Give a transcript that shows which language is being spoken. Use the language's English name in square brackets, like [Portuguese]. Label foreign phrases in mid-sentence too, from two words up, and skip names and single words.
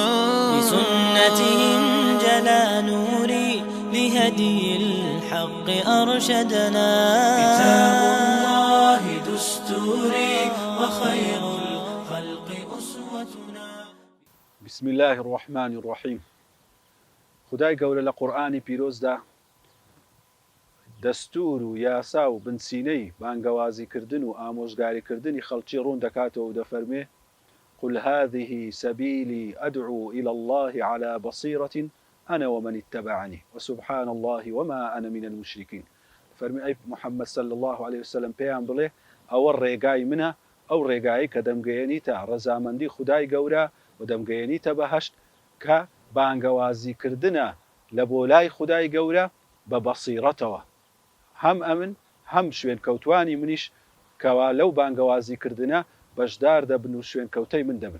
[Arabic] بسنته انجلى نوري لهدي الحق أرشدنا. كتاب الله دستوري وخير الخلق أسوتنا. بسم الله الرحمن الرحيم. [Central Kurdish] خدای گەورە لە قورئانی پیرۆزدا دەستور و یاسا و بنسینەی بانگەوازیکردن و ئامۆژگاریکردنی خەڵکی ڕوون دەکاتەوە و دەفەرمێ [Arabic] قل هذه سبيلي أدعو إلى الله على بصيرة أنا ومن اتبعني وسبحان الله وما أنا من المشركين. [Central Kurdish] فەرمی ئەی محەممەد [Arabic] صلى الله عليه وسلم [Central Kurdish] پێیان بڵێ ئەوە ڕێگای منە، ئەو ڕێگایی کە دەمگەیەنیتە ڕەزامەندی خدای گەورە و دەمگەیەنیتە بەهەشت کە بانگەوازیکردنە لە بۆ لای خدای گەورە بە بەسیرەتەوە. هەم ئەمن هەم شوێن کەوتوانی منیش کەوا لەو بانگەوازیکردنە بەشدار دەبن و شوێن کەوتەی من دەبن.